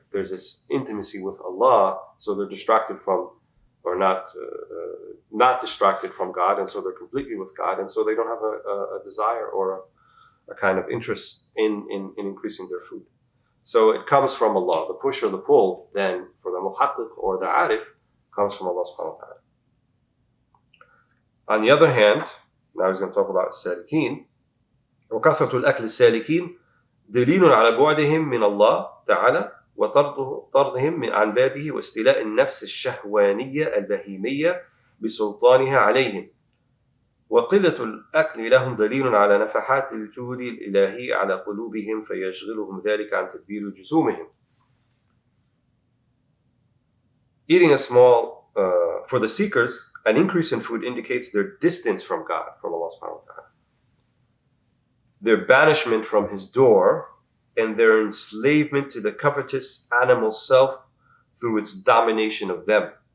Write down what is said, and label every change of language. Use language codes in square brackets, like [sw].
[en] There's this intimacy with Allah, so they're distracted from, or not distracted from God, and so they're completely with God, and so they don't have a desire or a kind of interest in increasing their food. So it comes from Allah. The push or the pull, then, for the muhaqqiq or the arif, comes from Allah subhanahu wa ta'ala. On the other hand, now he's going to talk about السالكين. [ar] وكثرة الأكل السالكين دليل على بعدهم من الله تعالى وطردهم عن بابه واستيلاء النفس الشهوانية البهيمية بسلطانها عليهم. وقلة الأكل لهم دليل على نفحات الجود الإلهي على قلوبهم فيشغلهم ذلك عن تدبير جسومهم. [en] Eating a small, for the seekers, an increase in food indicates their distance from God, from Allah subhanahu wa ta'ala. Their banishment from His door and their enslavement to the covetous animal self through its domination of them.